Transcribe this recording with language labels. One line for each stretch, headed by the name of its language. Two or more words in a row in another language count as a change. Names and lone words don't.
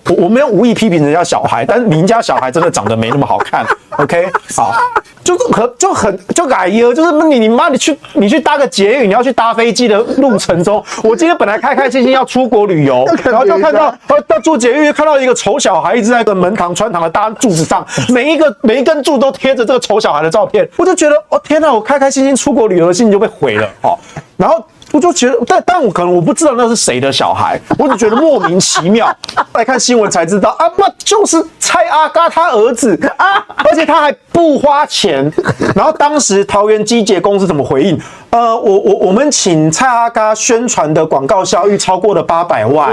Chinese: 我沒有無意批評人家小孩，但是你家小孩真的長得沒那麼好看。OK， 好，就矮耶，就是你媽，你去搭個捷運，你要去搭飛機的路程中，我今天本來開開心心要出國旅遊，然後就看到坐捷運看到一個醜小孩一直在個門堂穿堂的搭柱子上，每一根柱都貼着這個醜小孩的照片，我就覺得天哪，我開開心心出國旅遊的心情就被毀了然後我就覺得，但我可能我不知道那是誰的小孩，我只覺得莫名其妙。來看新聞才知道那就是蔡阿嘎他兒子而且他還不花錢。然後當時桃園機捷公司怎麼回應？我們請蔡阿嘎宣傳的廣告效益超過了800萬。